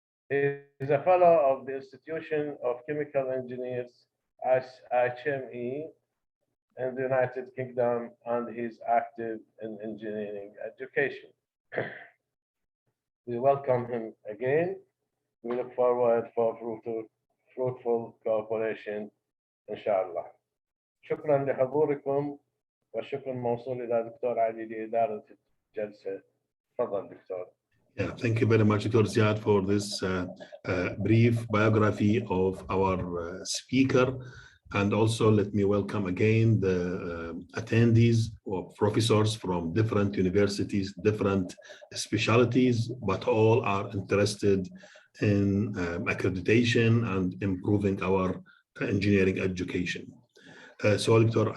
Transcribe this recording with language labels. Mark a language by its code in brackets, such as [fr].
[en] He is a fellow of the Institution of Chemical Engineers, HME, in the United Kingdom, and he's active in engineering education. We welcome him again. We look forward for fruitful cooperation, inshallah. [ar] شكرا لحضوركم والشكر موصول إلى دكتور علي لإدارة الجلسة. تفضل دكتور. [en] Yeah, thank you very much, Dr. Ziad, for this brief biography of our speaker. And also let me welcome again the attendees or professors from different universities, different specialties, but all are interested in accreditation and improving our engineering education. So Dr.